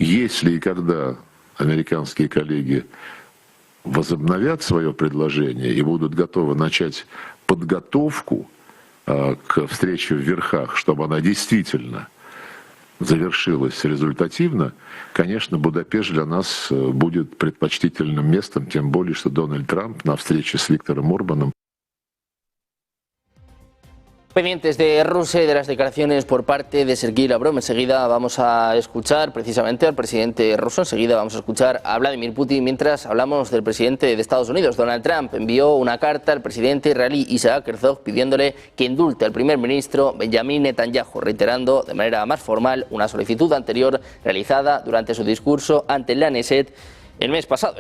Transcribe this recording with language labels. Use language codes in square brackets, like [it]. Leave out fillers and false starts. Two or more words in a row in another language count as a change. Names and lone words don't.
[ru] Если и когда американские коллеги возобновят свое предложение и будут готовы начать подготовку к встрече в верхах, чтобы она действительно завершилась результативно, конечно, Будапешт для нас будет предпочтительным местом, тем более, что Дональд Трамп на встрече с Виктором Орбаном. [es] Pendientes de Rusia y de las declaraciones por parte de Sergei Lavrov. Enseguida vamos a escuchar precisamente al presidente ruso, enseguida vamos a escuchar a Vladimir Putin, mientras hablamos del presidente de Estados Unidos. Donald Trump envió una carta al presidente israelí Isaac Herzog pidiéndole que indulte al primer ministro Benjamin Netanyahu, reiterando de manera más formal una solicitud anterior realizada durante su discurso ante la Knesset el mes pasado.